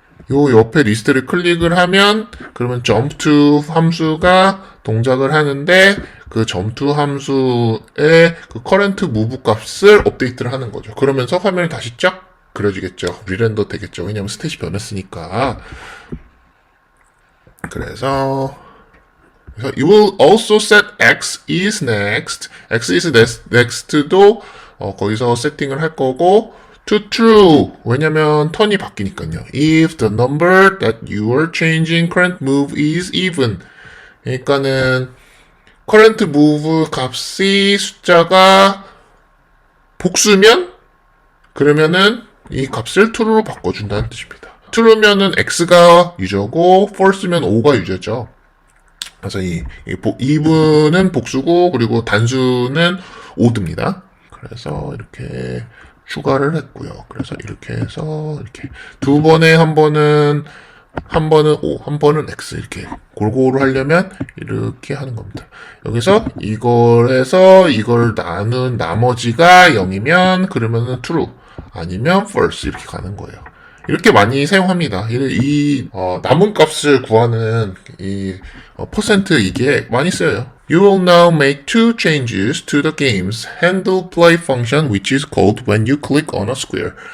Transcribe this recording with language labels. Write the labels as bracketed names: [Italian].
[Korean] 요 옆에 리스트를 클릭을 하면, 그러면 jump to 함수가 동작을 하는데, 그 jump to 함수의 그 current move 값을 업데이트를 하는 거죠. 그러면서 화면이 다시 쫙 그려지겠죠. 리렌더 되겠죠. 왜냐면 스탯이 변했으니까. 그래서 [English] you will also set x is next. [Korean] x is next도 거기서 세팅을 할 거고, [English] to true. [Korean] 왜냐면 턴이 바뀌니까요. [English] If the number that you are changing current move is even. [Korean] 그러니까는 current move 값이 숫자가 복수면 그러면은 이 값을 true로 바꿔준다는 뜻입니다. true면은 x가 유저고 false면 o가 유저죠. 그래서 이분은 복수고 그리고 단수는 o드입니다. 그래서 이렇게 추가를 했고요. 그래서 이렇게 해서 이렇게 두 번에 한 번은 O, 한 번은 X 이렇게 골고루 하려면 이렇게 하는 겁니다. 여기서 이걸에서 이걸 나눈 나머지가 0이면 그러면은 true 아니면 false 이렇게 가는 거예요. 이렇게 많이 사용합니다. 남은 값을 구하는 퍼센트 이게 많이 쓰여요. [English] You will now make two changes to the game's handle play function, which is called when you click on a square.